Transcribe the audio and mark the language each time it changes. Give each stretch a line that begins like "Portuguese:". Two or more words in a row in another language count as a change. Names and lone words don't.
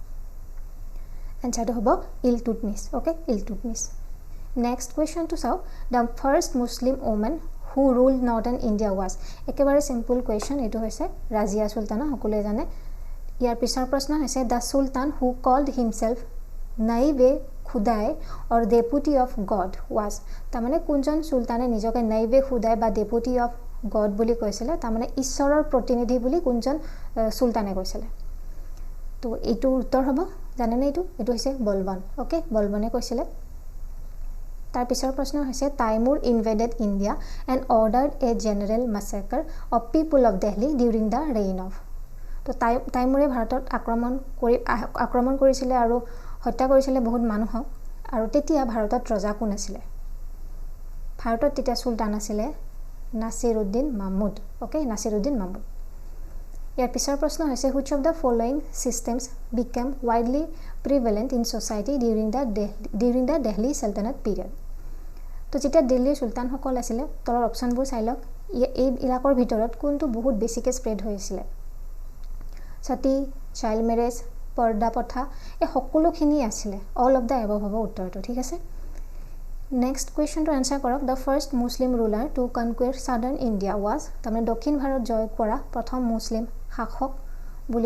Assamese: এনসাৰটো হ'ব
English: ইলতুতমিছ ওকে ইলতুতমিছ next question
Assamese: টু চাও
English: the first Muslim women who ruled northern India was
Assamese: একেবাৰে সিম্পল কোৱেশ্চন এটো হৈছে ৰাজিয়া সুলতানা সকলোৱে জানে ইয়াৰ পিছৰ প্ৰশ্ন হৈছে
English: the Sultan who called himself
Assamese: নাইবে খুদাই
English: or deputy of god was
Assamese: তাৰমানে কোনজন সুলতানে নিজকে নাইবে খুদাই বা
English: deputy of god
Assamese: বুলি কৈছিলে তাৰমানে ঈশ্বৰৰ প্ৰতিনিধি বুলি কোনজন সুলতানে কৈছিলে তো এটো উত্তৰ হ'ব জানেনে এটো হৈছে বলবন ওকে বলবনে কৈছিলে তাৰ পিছৰ প্ৰশ্ন হৈছে
English: Timur invaded India and ordered a general massacre of people of Delhi during the reign of
Assamese: তো তাইমুৰে ভাৰতত আক্ৰমণ কৰিছিলে আৰু হত্যা কৰিছিলে বহুত মানুহক আৰু তেতিয়া ভাৰতত ৰজা কোন আছিল ভাৰতত তেতিয়া সুলতান আছিল নাছিৰুদ্দিন মাহমুদ ওকে নাছিৰুদ্দিন মাহমুদ ইয়াৰ পিছৰ প্ৰশ্ন হৈছে
English: which of the following systems became widely prevalent in society during the Delhi Sultanate period
Assamese: তো যেতিয়া দিল্লীৰ সুলতান সকল আছিল তলৰ অপচনবোৰ চাই লওক এই ইলাকৰ ভিতৰত কোনটো বহুত বেছিকে স্প্ৰেড হৈছিল সতী
English: child marriage
Assamese: পৰ্দা প্ৰথা এই সকলোখিনি আছিল
English: all of the above
Assamese: হ'ব উত্তৰটো ঠিক আছে
English: next question
Assamese: টু আনসাৰ কৰক
English: the first Muslim ruler to conquer southern India was
Assamese: তাৰমানে দক্ষিণ ভাৰত জয় কৰা প্ৰথম মুসলিম শাসক বুলি